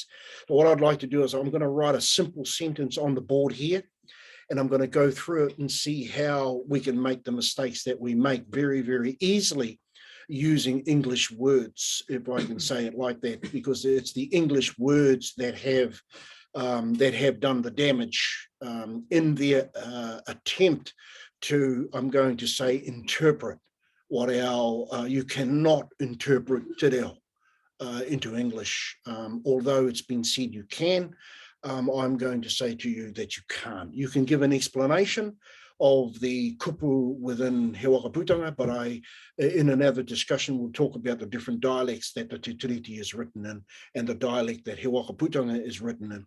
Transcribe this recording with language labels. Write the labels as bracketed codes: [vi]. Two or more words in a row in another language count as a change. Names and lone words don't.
[en] But what I'd like to do is I'm going to write a simple sentence on the board here, and I'm going to go through it and see how we can make the mistakes that we make very, very easily using English words, if I can say it like that, because it's the English words that have that have done the damage in their attempt to, I'm going to say, interpret what you cannot interpret [mi] te reo [en] into English. Although it's been said you can, I'm going to say to you that you can't. You can give an explanation of the kupu within He Waka Putanga, but in another discussion, we'll talk about the different dialects that the Te Tiriti is written in and the dialect that He Waka Putanga is written in.